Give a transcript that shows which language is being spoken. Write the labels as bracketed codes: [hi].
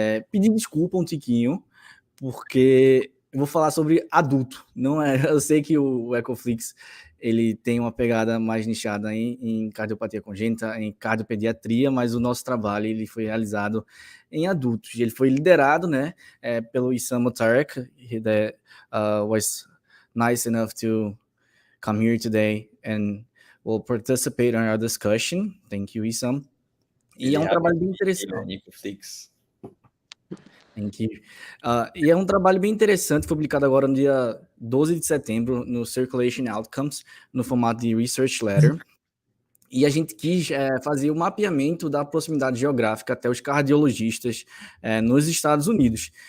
[pt] Pedir desculpa um tiquinho, porque eu vou falar sobre adulto. Não é, eu sei que o Echoflix ele tem uma pegada mais nichada em cardiopatia congênita, em cardiopediatria, mas o nosso trabalho ele foi realizado em adultos. Ele foi liderado, né, pelo [en] Issam Motairek, that was nice enough to come here today and will participate in our discussion. Thank you, Issam. [pt] E é um trabalho bem interessante. [en] Thank you. [pt] E é um trabalho bem interessante, foi publicado agora no dia 12 de setembro no Circulation Outcomes, no formato de Research Letter. E a gente quis fazer o mapeamento da proximidade geográfica até os cardiologistas nos Estados Unidos.